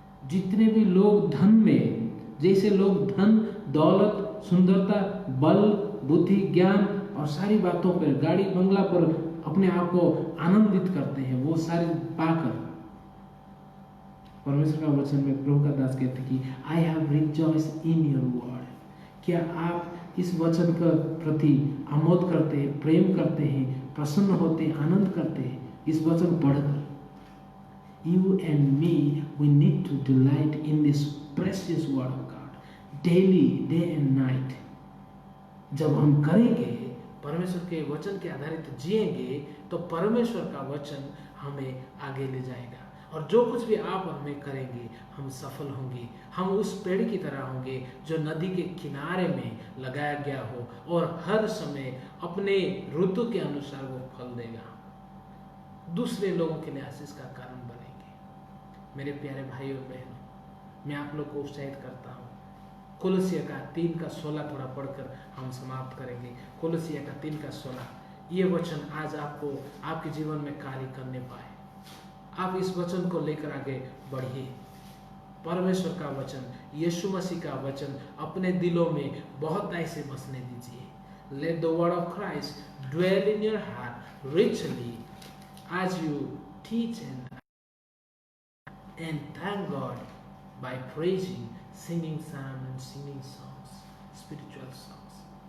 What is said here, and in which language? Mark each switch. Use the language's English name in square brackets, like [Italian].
[Hindi] जितने भी लोग धन में, जैसे लोग धन दौलत, सुंदरता, बल, बुद्धि, ज्ञान और सारी बातों पर, गाड़ी बंगला पर अपने आप को आनंदित करते हैं, वो सारे पाकर परमेश्वर का वचन में प्रभु का दास कहते हैं कि [English] I have rejoiced in your word. [Hindi] क्या आप इस वचन के प्रति आमोद करते हैं, प्रेम करते हैं, प्रसन्न होते हैं, आनंद करते हैं इस वचन पढ़कर? [English] You and me, we need to delight in this precious word of God daily, day and night. [Hindi] जब हम करेंगे, परमेश्वर के वचन के आधारित जिएंगे, तो परमेश्वर का वचन हमें आगे ले जाएगा। और जो कुछ भी आप और मैं करेंगे, हम सफल होंगे। हम उस पेड़ की तरह होंगे जो नदी के किनारे में लगाया गया हो और हर समय अपने ऋतु के अनुसार वो फल देगा, दूसरे लोगों के लिए आशीष का कारण बनेंगे। मेरे प्यारे भाई और बहनों, मैं आप लोग को उत्साहित करता हूँ। कोलोसिया का 3 का 16 थोड़ा पढ़कर हम समाप्त करेंगे। कोलोसिया का 3 का 16, ये वचन आज आपको आपके जीवन में कार्य करने पाए। आप इस वचन को लेकर आगे बढ़िए। परमेश्वर का वचन, यीशु मसीह का वचन अपने दिलों में बहुत ऐसे बसने दीजिए। [English] Let the word of Christ dwell in your heart richly as you teach and thank God by praising, singing psalms and singing songs, spiritual songs.